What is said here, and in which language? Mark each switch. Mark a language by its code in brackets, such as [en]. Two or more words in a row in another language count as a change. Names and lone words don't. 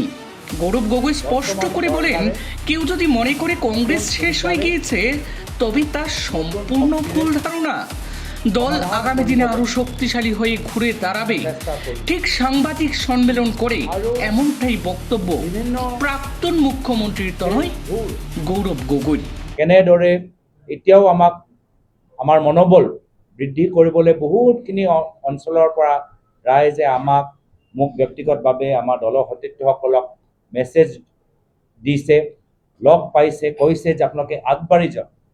[bn] গৌরব গগৈ স্পষ্ট করে বলেন, কেউ যদি মনে করে কংগ্রেস শেষ হয়ে গিয়েছে তবে তা সম্পূর্ণ ভুল ধারণা। দল আগামী দিনে আরো শক্তিশালী হয়ে ঘুরে দাঁড়াবে। ঠিক সাংবাদিক সম্মেলন করে এমনটাই বক্তব্য প্রাক্তন মুখ্যমন্ত্রীর তনয় গৌরব গগৈ। [as] কেনেদৰে এতিয়াও আমাৰ মনোবল বৃদ্ধি কৰিবলৈ বহুতখিনি অঞ্চলৰ পৰা ৰাইজে মোক ব্যক্তিগতভাৱে আমাৰ দলৰ সতীৰ্থসকলক মেছেজ দিছে, লগ পাইছে, কৈছে যে আপোনালোকে আগবাঢ়ি যাওক।